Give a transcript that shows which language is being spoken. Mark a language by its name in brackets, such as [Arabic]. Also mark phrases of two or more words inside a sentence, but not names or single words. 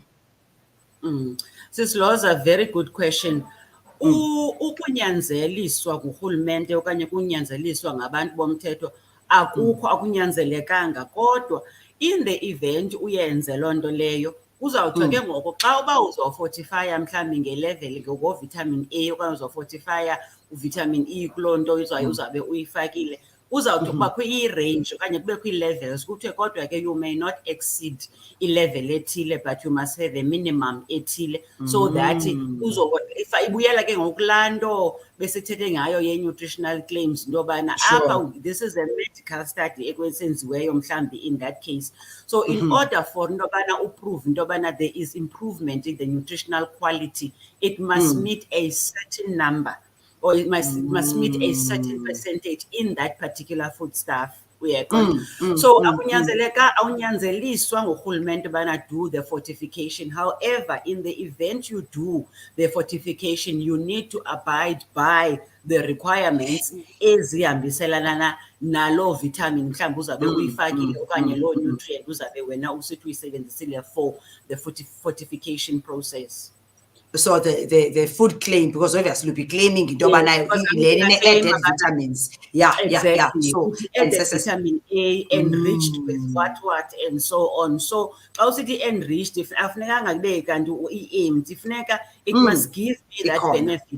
[English] Sis Lhoza, very good question. [Xhosa] Ukunyanzeliswa kurhulumente okanye kunyanzeliswa ngabantu bomthetho akukho akunyanzelekanga, kodwa [English] in the event [Xhosa] uyenze loo nto leyo uzawuthi ke ngoko xa uba uzofortifya mhlawumbi ngelevel ngoko-vitamin A okanye uzofortifya uvitamin E kuloo nto uzabe uyifakile, uzawuthi kubakho i-range okanye kubekho ii-levels kuthiwe kodwa ke [English] you may not exceed [Xhosa] i-level ethile [English] but you must have a minimum [Xhosa] ethile, [English] so that [Xhosa] ibuyela ke ngokulaa nto besithethe ngayo ye-nutritional claims into yobana apha [English] this is a medical study [Xhosa] ekwensenziweyo mhlawumbi [English] in that case. So in order for [Xhosa] into yobana uprove into yobana [English] there is improvement in the nutritional quality, it must meet a certain number, or it must meet a certain percentage in that particular foodstuff. [Xhosa] So awunyanzeliswa ngurhulumente bana [English] do the fortification. However, in the event you do the fortification, you need to abide by the requirements [Xhosa] ezihambiselana nalo vitamin mhlawumbi uzabe uyifakile okanye lo nutrient uzabe wena usithi uyisebenzisile [English] for the fortification process. So the food claim, because obviously you'll be claiming into added vitamins. Exactly. So added vitamin A enriched with what and so on. So also the enriched, if it must give me that benefit.